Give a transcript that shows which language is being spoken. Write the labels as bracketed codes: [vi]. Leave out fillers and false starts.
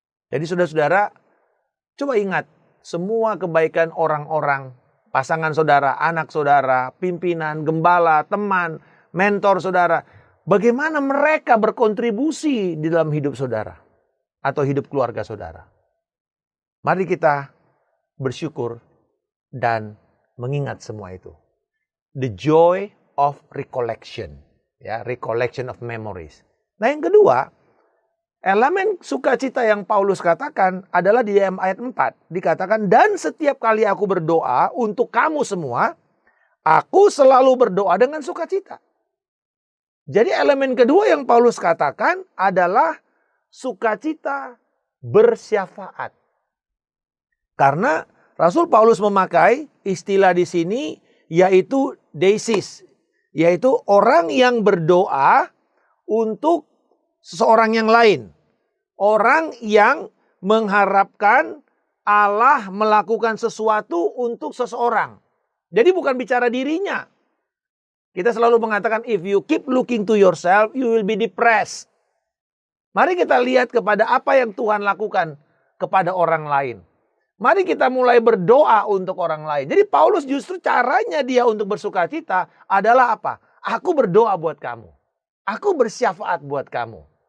[id] Jadi saudara-saudara, coba ingat semua kebaikan orang-orang, pasangan saudara, anak saudara, pimpinan, gembala, teman, mentor saudara. Bagaimana mereka berkontribusi di dalam hidup saudara atau hidup keluarga saudara. Mari kita bersyukur dan mengingat semua itu. [en] The joy of recollection. Ya, recollection of memories. [id] Nah yang kedua, elemen sukacita yang Paulus katakan adalah di dalam ayat 4. Dikatakan, dan setiap kali aku berdoa untuk kamu semua, aku selalu berdoa dengan sukacita. Jadi elemen kedua yang Paulus katakan adalah sukacita bersyafaat. Karena Rasul Paulus memakai istilah di sini yaitu desis. Yaitu orang yang berdoa untuk seseorang yang lain. Orang yang mengharapkan Allah melakukan sesuatu untuk seseorang. Jadi bukan bicara dirinya. Kita selalu mengatakan [en] if you keep looking to yourself, you will be depressed. [id] Mari kita lihat kepada apa yang Tuhan lakukan kepada orang lain. Mari kita mulai berdoa untuk orang lain. Jadi Paulus justru caranya dia untuk bersukacita adalah apa? Aku berdoa buat kamu. Aku bersyafaat buat kamu.